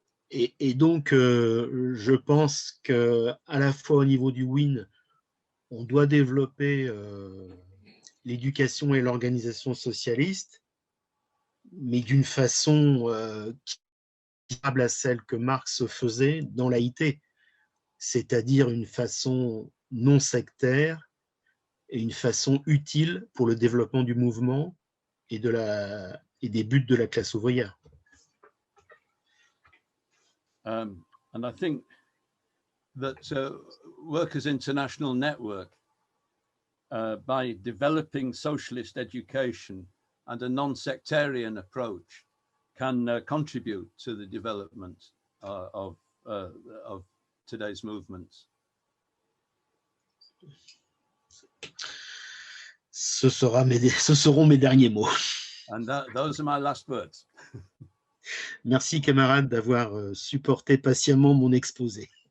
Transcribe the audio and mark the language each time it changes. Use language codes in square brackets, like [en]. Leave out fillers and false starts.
[fr] Et donc, je pense qu'à la fois au niveau du WIN, on doit développer l'éducation et l'organisation socialiste, mais d'une façon qui semble à celle que Marx faisait dans l'AIT, c'est-à-dire une façon non sectaire et une façon utile pour le développement du mouvement et des buts de la classe ouvrière. [en] And I think that Workers' International Network, by developing socialist education and a non-sectarian approach, can contribute to the development of today's movements. [fr] Ce seront mes derniers mots. [en] And those are my last words. [fr] Merci camarades d'avoir supporté patiemment mon exposé.